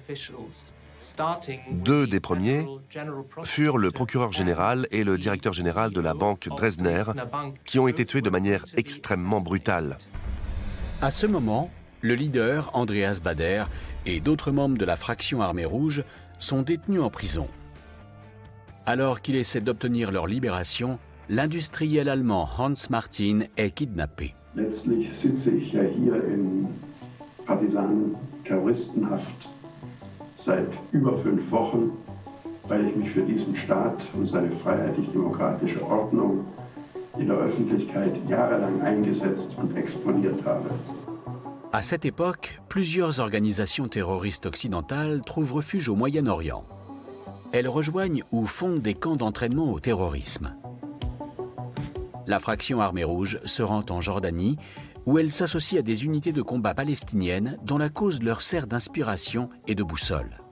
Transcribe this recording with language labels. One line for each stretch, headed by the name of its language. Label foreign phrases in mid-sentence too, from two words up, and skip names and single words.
French: 2 des premiers furent le procureur général et le directeur général de la banque Dresdner, qui ont été tués de manière extrêmement brutale. À ce moment, le leader, Andreas Bader, et d'autres membres de la Fraction Armée Rouge sont détenus en prison. Alors qu'il essaie d'obtenir leur libération, l'industriel allemand Hans Martin est kidnappé.
German: Letztlich sitze ich ja hier in Partisanen-Terroristenhaft seit über 5 Wochen, weil ich mich für diesen Staat und seine freiheitlich-demokratische Ordnung in der Öffentlichkeit jahrelang eingesetzt und exponiert habe.
French: À cette époque, plusieurs organisations terroristes occidentales trouvent refuge au Moyen-Orient. Elles rejoignent ou fondent des camps d'entraînement au terrorisme. La Fraction Armée Rouge se rend en Jordanie, où elle s'associe à des unités de combat palestiniennes dont la cause leur sert d'inspiration et de boussole.